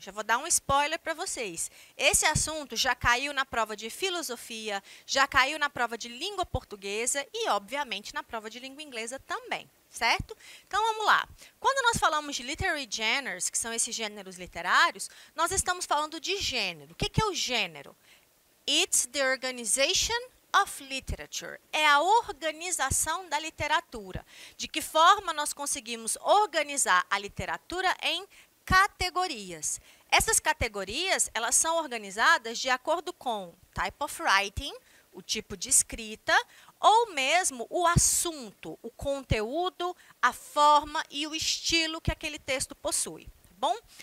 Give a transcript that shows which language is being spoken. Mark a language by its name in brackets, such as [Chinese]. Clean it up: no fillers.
[Portuguese] Já vou dar um spoiler para vocês. Esse assunto já caiu na prova de filosofia, já caiu na prova de língua portuguesa e, obviamente, na prova de língua inglesa também. Certo? Então, vamos lá. Quando nós falamos de [English] literary genres, [Portuguese] que são esses gêneros literários, nós estamos falando de gênero. O que é o gênero? [English] It's the organization of literature. [Portuguese] É a organização da literatura. De que forma nós conseguimos organizar a literatura em categorias. Essas categorias, elas são organizadas de acordo com [English] type of writing, [Portuguese] o tipo de escrita, ou mesmo o assunto, o conteúdo, a forma e o estilo que aquele texto possui, tá bom?